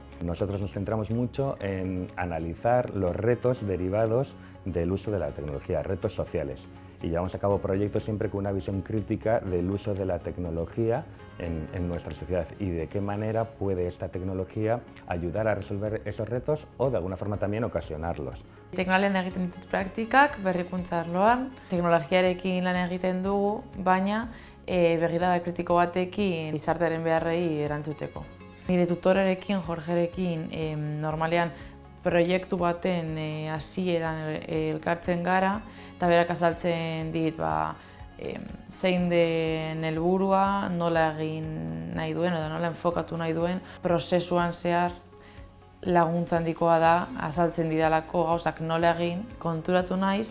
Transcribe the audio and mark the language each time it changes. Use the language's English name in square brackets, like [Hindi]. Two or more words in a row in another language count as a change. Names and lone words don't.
[Spanish] Nosotros nos centramos mucho en analizar los retos derivados del uso de la tecnología, retos sociales. Y llevamos a cabo proyectos siempre con una visión crítica del uso de la tecnología en nuestra sociedad y de qué manera puede esta tecnología ayudar a resolver esos retos o de alguna forma también ocasionarlos. [Basque] Teknolian egiten ditut praktikak, berrikuntza arloan. Teknologiarekin lan egiten dugu, baina begirada kritiko batekin gizartearen beharrei erantzuteko. Nire tutorerekin, Jorgerekin, normalean proiektu baten hasieran elkartzen gara eta berak azaltzen dit zein den helburua, nola egin nahi duen edo nola enfokatu nahi duen, prozesuan zehar laguntza handikoa da azaltzen didalako gauzak nola egin, konturatu naiz.